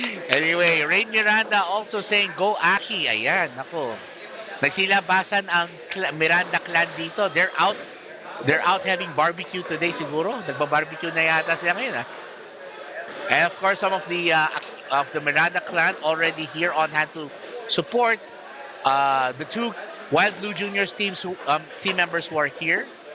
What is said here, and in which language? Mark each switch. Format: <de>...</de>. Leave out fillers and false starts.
<en>Anyway, Rain Miranda also saying, go Aki.</en> <tl>Ayan, ako. Nagsilabasan ang Miranda clan dito.</tl> <en>They're out having barbecue today</en> <tl>siguro. Nagba-barbecue na yata sila ngayon.</tl> <en>And of course, some of the Miranda clan already here on hand to support the 2 Wild Blue Juniors team members who are here.</en>